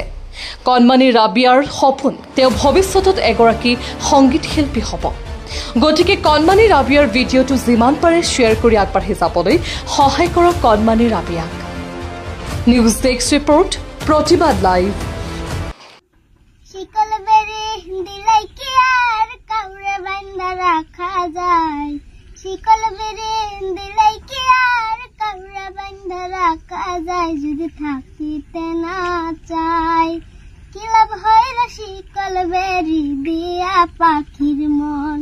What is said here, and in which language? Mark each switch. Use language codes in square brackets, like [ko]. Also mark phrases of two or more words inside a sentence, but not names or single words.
[as] কণমানি ৰাবিয়াৰ সপোন তেওঁ ভৱিষ্যতত এগৰাকী সংগীত শিল্পী হ'ব। গতিকে কণমানি ৰাবিয়াৰ ভিডিঅ'টো যিমান পাৰে শ্বেয়াৰ কৰি আগবাঢ়ি যাবলৈ সহায় কৰক কণমানি ৰাবিয়াক। নিউজ ডেস্ক ৰিপৰ্ট, প্ৰতিবাদ লাইভ। [bn] শিকল বেৰি দিলাই কি আর কাউরে বান্ধা রাখা যায়। শিকল বেরি দিলাই কি আর কাউরে বান্ধা রাখা যায় যদি থাকিতে না চায় কি লাভ হইল শিকল বেরি দিয়া পাখির মন।